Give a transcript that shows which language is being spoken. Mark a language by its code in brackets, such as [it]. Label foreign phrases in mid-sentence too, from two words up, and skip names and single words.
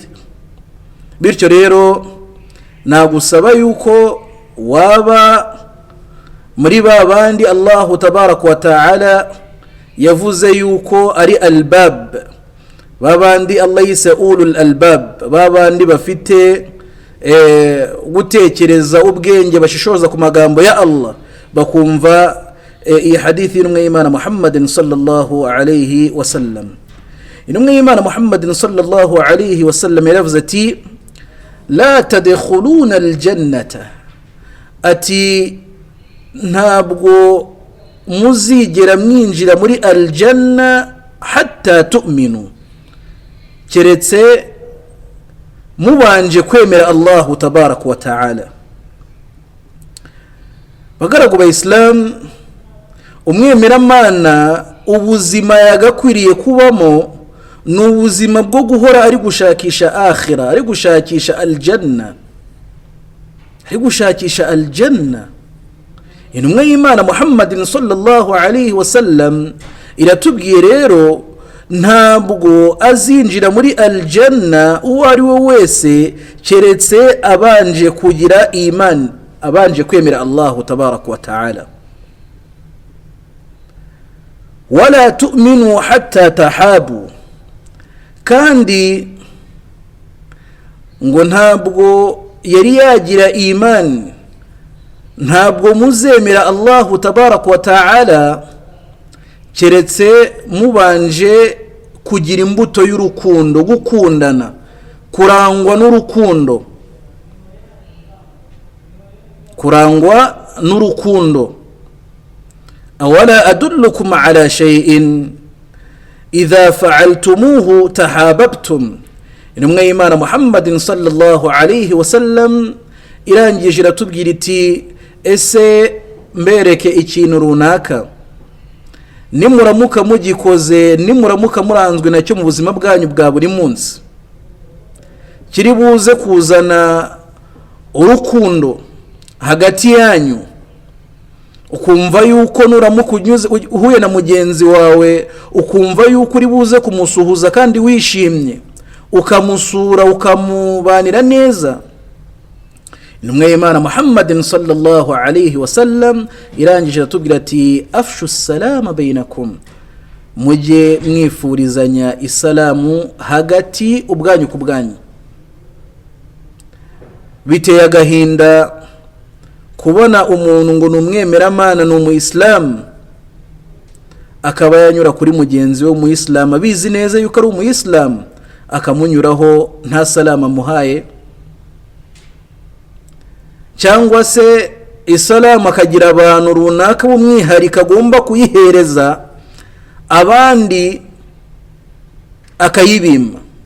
[rw] bityo rero nagusaba yuko waba muri babandi [ar] الله تبارك وتعالى [rw] yavuze yuko ari albab, babandi Allah yise [ar] أولو الألباب, [rw] babandi bafite gutekereza ubwenge, bashishoza ku magambo ya Allah, bakumva iyi hadithi y'intumwa y'Imana [ar] محمد صلى الله عليه وسلم. [rw] intumwa y'Imana [ar] محمد صلى الله عليه وسلم [rw] yaravuze ati [ar] لا تدخلون الجنة, [rw] ati ntabwo muzigera mwinjira muri aljanna [ar] حتى تؤمنوا, [rw] keretse mubanje kwemera [ar] الله تبارك وتعالى. [rw] bagaragu ba Islam, umwemeramana ubuzima yagakwiriye kubamo ni ubuzima bwo guhora ari gushakisha akhira, ari gushakisha aljanna, ari gushakisha aljanna. intumwa y'Imana [ar] محمد صلى الله عليه وسلم [rw] iratubwiye rero ntabwo azinjira muri aljanna uwo ari we wese keretse abanje kugira iman, abanje kwemera [ar] الله تبارك وتعالى. ولا تؤمنوا حتى تحابوا, [rw] kandi ngo ntabwo yari yagira iman, ntabwo muzemera [ar] الله تبارك وتعالى [rw] keretse mubanje kugira imbuto y'urukundo, gukundana, kurangwa n'urukundo, kurangwa n'urukundo. [ar] أولا أدلكم على شيء إذا فعلتموه تحاببتم. [rw] intumwa y'Imana [ar] محمد صلى الله عليه وسلم [rw] irangije iratubwira iti ese mbereke ikintu runaka, nimuramuka mugikoze, nimuramuka muranzwe nacyo mu buzima bwanyu bwa buri munsi, kiri buze kuzana urukundo hagati yanyu, ukumva yuko nuramuka uhuye na mugenzi wawe ukumva yuko uri buze kumusuhuza kandi wishimye, ukamusura, ukamubanira neza. intumwa y'Imana [ar] محمد صلى الله عليه وسلم [rw] irangije atubwira ati [ar] أفشوا السلام بينكم, [rw] mujye mwifurizanya isalamu hagati ubwanyu ku bwanyu. biteye agahinda kubona umuntu ngo numwemeramana ni umuyisilamu akaba yanyura kuri mugenzi we umuyisilamu abizi neza yuko ari umuyisilamu akamunyuraho nta salama muhaye, cyangwa se isalamu akagira abantu runaka b'umwihariko agomba kuyihereza abandi akayibima.